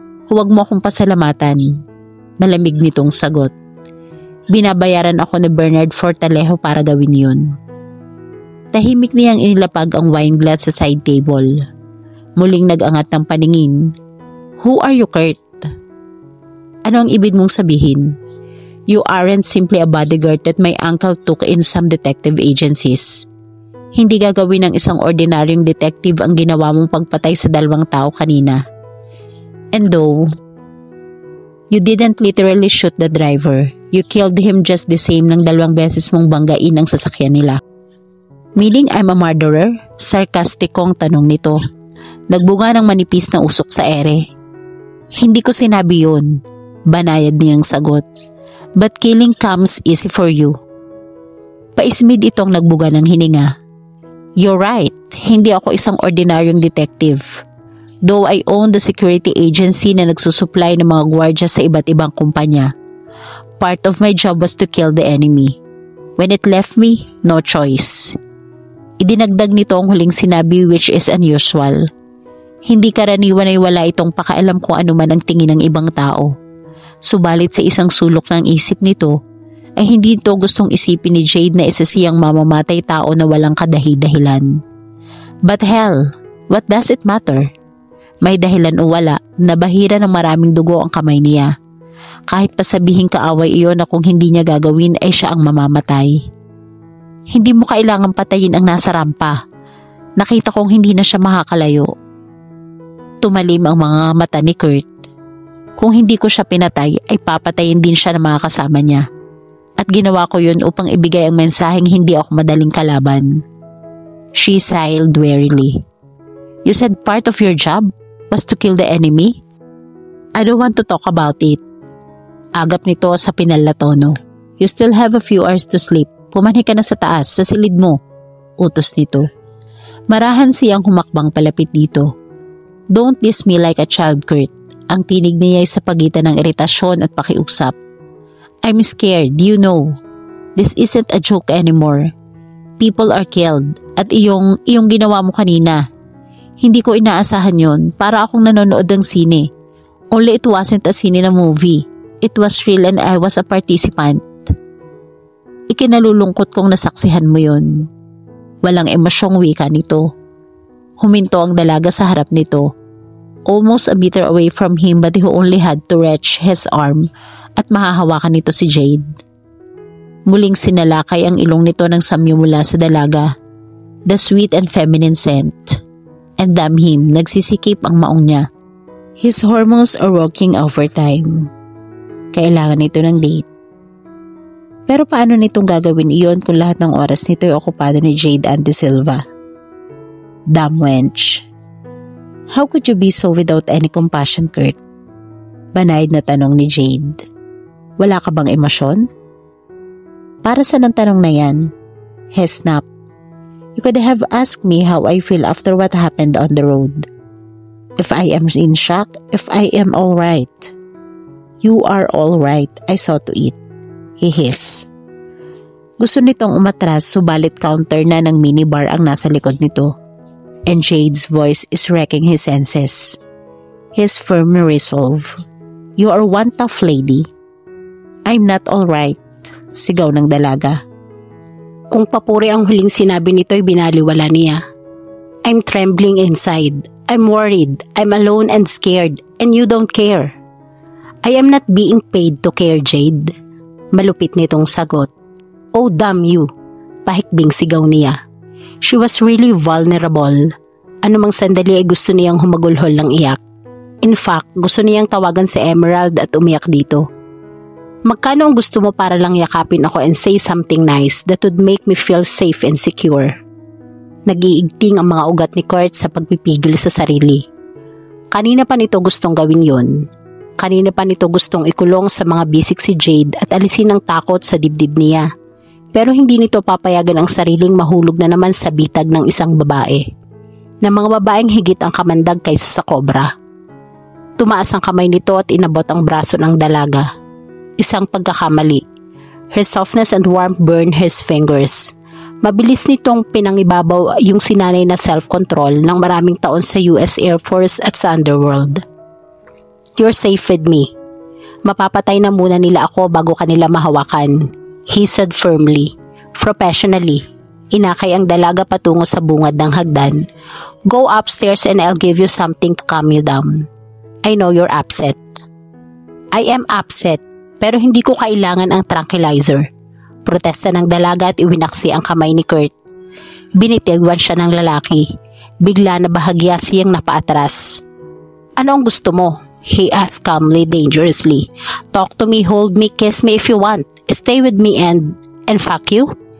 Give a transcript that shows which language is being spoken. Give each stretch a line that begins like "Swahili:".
Filipino: Huwag mo akong pasalamatan. Malamig nitong sagot. Binabayaran ako ni Bernard Fortalejo para gawin yun. Tahimik niyang inilapag ang wine glass sa side table. Muling nag-angat ng paningin.
English: Who are you,
Filipino: Kurt? Ano ang ibig mong sabihin?
English: You aren't simply a bodyguard that my uncle took in some detective agencies.
Filipino: Hindi gagawin ng isang ordinaryong detective ang ginawa mong pagpatay sa 2 tao kanina.
English: And though you didn't literally shoot the driver, you killed him just the same
Filipino: nang 2 beses mong banggain ang sasakyan nila.
English: Meaning I'm a murderer?
Filipino: Sarkastikong tanong nito. Nagbunga ng manipis na usok sa ere. Hindi ko sinabi yun, banayad niyang sagot.
English: But killing comes easy for you.
Filipino: Paismid itong nagbuga ng hininga.
English: You're right,
Filipino: hindi ako isang ordinaryong detective.
English: Though I own the security agency
Filipino: na nagsusupply ng mga gwardya sa iba't ibang kumpanya.
English: Part of my job was to kill the enemy. When it left me, no choice.
Filipino: Idinagdag nito ang huling sinabi
English: which is unusual.
Filipino: Hindi karaniwan ay wala itong pakaalam kung ano man ang tingin ng ibang tao. Subalit sa isang sulok ng isip nito, ay hindi ito gustong isipin ni Jade na isa siyang mamamatay tao na walang kadahi-dahilan.
English: But hell, what does it matter?
Filipino: May dahilan o wala, nabahira ng maraming dugo ang kamay niya. Kahit pasabihing kaaway iyon na kung hindi niya gagawin ay siya ang mamamatay. Hindi mo kailangang patayin ang nasa rampa. Nakita kong hindi na siya makakalayo. Tumalim ang mga mata ni Kurt. Kung hindi ko siya pinatay ay papatayin din siya ng mga kasama niya. At ginawa ko yun upang ibigay ang mensaheng hindi ako madaling kalaban.
English: She sighed wearily. You said part of your job was to kill the enemy? I don't want to talk about it.
Filipino: Agap nito sa pinal na tono.
English: You still have a few hours to sleep.
Filipino: Pumanhi ka na sa taas, sa silid mo. Utos nito. Marahan siyang humakbang palapit dito.
English: Don't diss me like a child, Kurt.
Filipino: Ang tinig niya ay sa pagitan ng iritasyon at pakiusap.
English: I'm scared, you know. This isn't a joke anymore. People are killed.
Filipino: At iyong ginawa mo kanina. Hindi ko inaasahan yun. Para akong nanonood ng sine.
English: Only it wasn't a sine na movie. It was real and I was a participant.
Filipino: Ikinalulungkot kong nasaksihan mo yun. Walang emosyong wika nito. Huminto ang dalaga sa harap nito.
English: Almost a meter away from him but he only had to reach his arm
Filipino: at mahahawakan nito si Jade. Muling sinalakay ang ilong nito ng samyo mula sa dalaga.
English: The sweet and feminine scent. And damn him,
Filipino: nagsisikip ang maong niya.
English: His hormones are working overtime.
Filipino: Kailangan nito ng date. Pero paano nitong gagawin iyon kung lahat ng oras nito ay okupado ni Jade Ann De Silva?
English: Damn wench. How could you be so without any compassion, Kurt?
Filipino: Banayad na tanong ni Jade. Wala ka bang emosyon? Para sa ng tanong na yan?
English: He snapped. You could have asked me how I feel after what happened on the road. If I am in shock, if I am alright. You are alright, I saw to it. He hissed.
Filipino: Gusto nitong umatras subalit counter na ng minibar ang nasa likod nito.
English: And Jade's voice is wrecking his senses. His firm resolve. You are one tough lady. I'm not alright,
Filipino: sigaw ng dalaga. Kung papuri ang huling sinabi nito'y binaliwala niya.
English: I'm trembling inside. I'm worried. I'm alone and scared. And you don't care. I am not being paid to care, Jade.
Filipino: Malupit nitong sagot.
English: Oh, damn you.
Filipino: Pahikbing sigaw niya.
English: She was really vulnerable.
Filipino: Anumang sandali ay gusto niyang humagulhol ng iyak.
English: In fact,
Filipino: gusto niyang tawagan si Emerald at umiyak dito. Magkano ang gusto mo para lang yakapin ako
English: and say something nice that would make me feel safe and secure?
Filipino: Nag-iigting ang mga ugat ni Kurt sa pagpipigil sa sarili. Kanina pa nito gustong gawin yon. Kanina pa nito gustong ikulong sa mga bisik si Jade at alisin ang takot sa dibdib niya. Pero hindi nito papayagan ang sariling mahulog na naman sa bitag ng isang babae. Na mga babaeng higit ang kamandag kaysa sa kobra. Tumaas ang kamay nito at inabot ang braso ng dalaga. Isang pagkakamali.
English: Her softness and warmth burned his fingers.
Filipino: Mabilis nitong pinangibabaw yung sinanay na self-control ng maraming taon sa US Air Force at sa underworld.
English: You're safe with me.
Filipino: Mapapatay na muna nila ako bago kanila mahawakan.
English: He said firmly. Professionally.
Filipino: Inakay ang dalaga patungo sa bungad ng hagdan.
English: Go upstairs and I'll give you something to calm you down. I know you're upset. I am upset.
Filipino: Pero hindi ko kailangan ang tranquilizer. Protesta ng dalaga at iwinaksi ang kamay ni Kurt. Binitigwan siya ng lalaki. Bigla na bahagya siyang napaatras. Ano ang gusto mo?
English: He asked calmly, dangerously. Talk to me, hold me, kiss me if you want. Stay with me and fuck you?